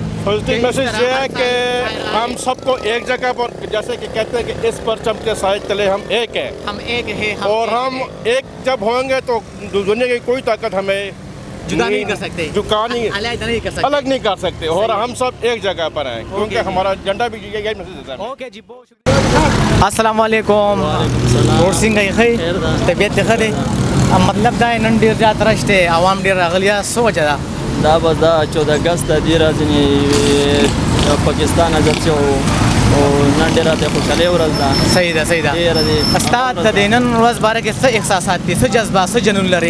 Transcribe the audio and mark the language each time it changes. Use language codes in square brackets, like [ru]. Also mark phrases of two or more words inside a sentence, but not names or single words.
[ur] پازیٹیو میسیج یہ ہے کہ ہم سب کو ایک جگہ پر، جیسے کہ کہتے ہیں کہ اس پرچم کے سائے تلے ہم ایک ہیں، اور ہم ایک جب ہوں گے تو دنیا کی کوئی طاقت ہمیں جدا نہیں کر سکتے، الگ نہیں کر سکتے، اور ہم سب ایک جگہ پر ہیں کیونکہ ہمارا جھنڈا بھی یہی میسیج دیتا ہے. اوکے جی، بہت شکریہ. السلام علیکم. داؤد سنگھ گئے خیر، [ps] طبیعت ښه دی؟ مطلب دا نن ډېر زیات رش دی، عوام ډېر راغلي، څه وجه ده؟ دا به دا 14 اګست د دې ورځې پاکستان آزاد شو او نن ډېره د خوشحالۍ ورځ ده. صحیح ده، صحیح ده. استاد د دې نن ورځ باره کې څه احساسات دي، څه جذبه، څه جنون لري؟